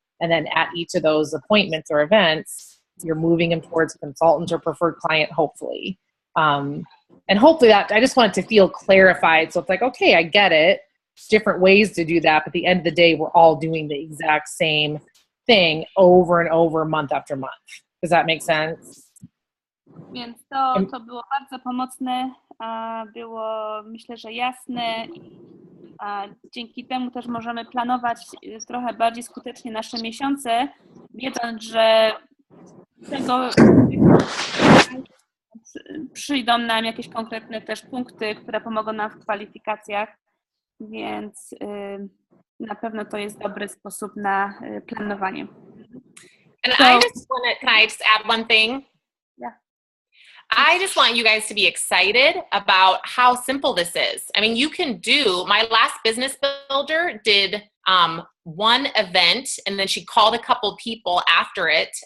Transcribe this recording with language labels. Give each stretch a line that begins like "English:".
English: And then at each of those appointments or events, you're moving them towards a consultant or preferred client, hopefully. And hopefully that, I just want it to feel clarified. So it's like, okay, I get it. It's different ways to do that. But at the end of the day, we're all doing the exact same thing over and over, month after month. Does that make sense?
Polish: Więc to było bardzo pomocne, było myślę, że jasne. Dzięki temu też możemy planować trochę bardziej skutecznie nasze miesiące, wiedząc, że tego przyjdą nam jakieś konkretne też punkty, które pomogą nam w kwalifikacjach, więc na pewno to jest dobry sposób na planowanie.
English: And can I just add one thing? Yeah. I just want you guys to be excited about how simple this is. I mean, you can do, my last business builder did one event and then she called a couple people after it.